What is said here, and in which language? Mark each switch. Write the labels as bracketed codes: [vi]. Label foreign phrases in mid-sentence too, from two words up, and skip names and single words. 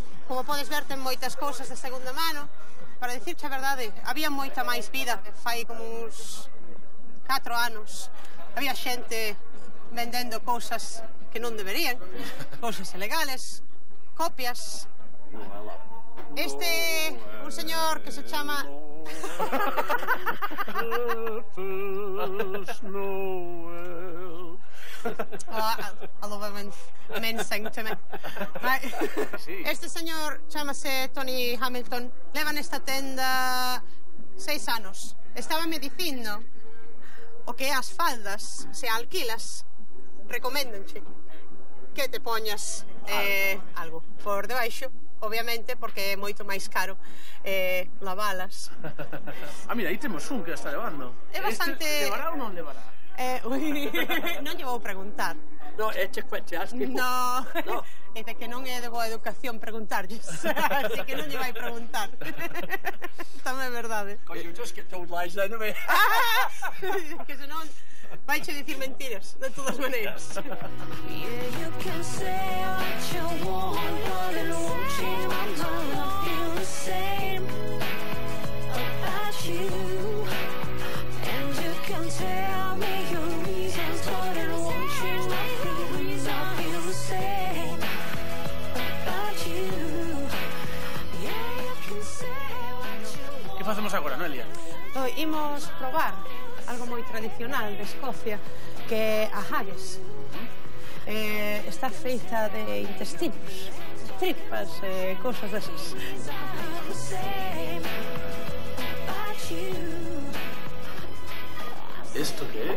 [gl] Como podes ver, ten moitas cousas de segunda mano. Para dicirche a verdade, había moita máis vida. Fai como uns 4 anos. Había xente vendendo cousas que non deberían, cousas ilegales, copias. Este, un señor que se chama... [en] I love it when men sing to me. [gl] Este señor chamase Tony Hamilton. Leva nesta tenda 6 anos. Estaba me dicindo o que as faldas, se alquilas, recoméndanche que te poñas algo por debaixo, obviamente, porque é moito máis caro lavalas. Mira, aí temos un que está levando. É bastante... Levará ou non levará? Non lle vou preguntar. No, eche cuecheas. No, é de que non é de boa educación preguntarlles. Así que non lle vai preguntar. Tamén é verdade. [en] Because you just get told lies then, no me? [gl] Que senón vai che dicir mentiras, de todas maneiras. [en] You can say what you want, but it won't change my mind. I feel the same about you. And you can tell me your reasons, but it won't change my feelings. I feel the same about you. Yeah, you can say what you want. [gl] Que facemos agora, Noelia? Imos probar algo moi tradicional de Escocia, que é a haggis. Está feita de intestinos, tripas, cousas desas. Isto que é?